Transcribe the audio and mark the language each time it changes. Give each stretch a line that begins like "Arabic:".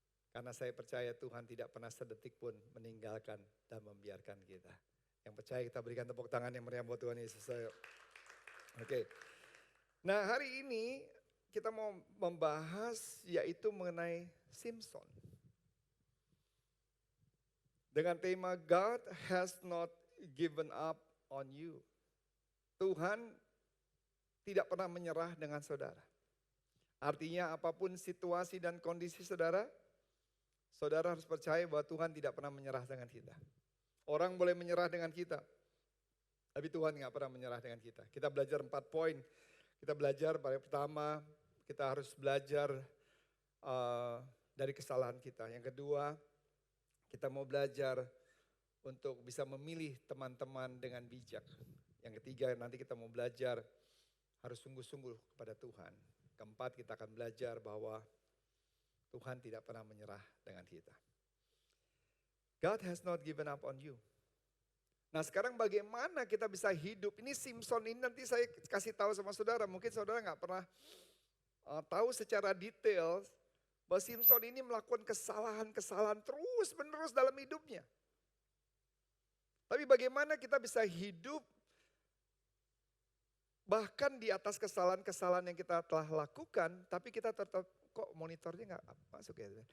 Indonesian: Karena saya percaya Tuhan tidak pernah sedetik pun meninggalkan dan membiarkan kita. Yang percaya kita berikan tepuk tangan yang meriah buat Tuhan Yesus. Oke. Nah, hari ini kita mau membahas yaitu mengenai Simpson. Dengan tema
English: God has not given up on you.
Indonesian: Tuhan tidak pernah menyerah dengan saudara. Artinya apapun situasi dan kondisi saudara, saudara harus percaya bahwa Tuhan tidak pernah menyerah dengan kita. Orang boleh menyerah dengan kita, tapi Tuhan gak pernah menyerah dengan kita. Kita belajar 4 poin. Kita belajar pertama, kita harus belajar dari kesalahan kita. Yang kedua, kita mau belajar untuk bisa memilih teman-teman dengan bijak. Yang ketiga nanti kita mau belajar harus sungguh-sungguh kepada Tuhan. Keempat kita akan belajar bahwa Tuhan tidak pernah menyerah dengan kita.
English: God has not given up on you.
Indonesian: Nah sekarang bagaimana kita bisa hidup, ini Simpson ini nanti saya kasih tahu sama saudara, mungkin saudara nggak pernah tahu secara detail bahwa Simpson ini melakukan kesalahan-kesalahan terus menerus dalam hidupnya. Tapi bagaimana kita bisa hidup bahkan di atas kesalahan-kesalahan yang kita telah lakukan, tapi kita tetap, kok monitornya nggak masuk ya.